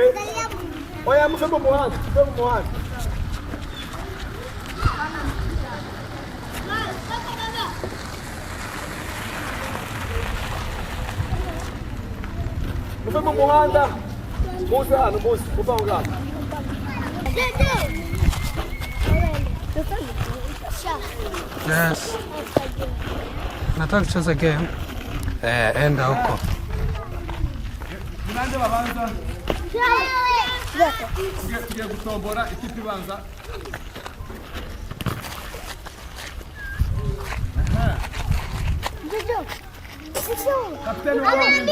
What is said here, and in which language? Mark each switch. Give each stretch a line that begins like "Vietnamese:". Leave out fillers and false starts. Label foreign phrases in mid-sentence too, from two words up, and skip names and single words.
Kinyarwanda: Oya mufe mu muhanda, mufe mu muhanda. Mufe mu muhanda. Muze hano, muze, muve aho ngaho.
Swahili: yes nataka kucheza game enda huko
Kinyarwanda: Nande babanza. Tugiye gutombora ikipe ibanza. Kapiteni wa Wawinde.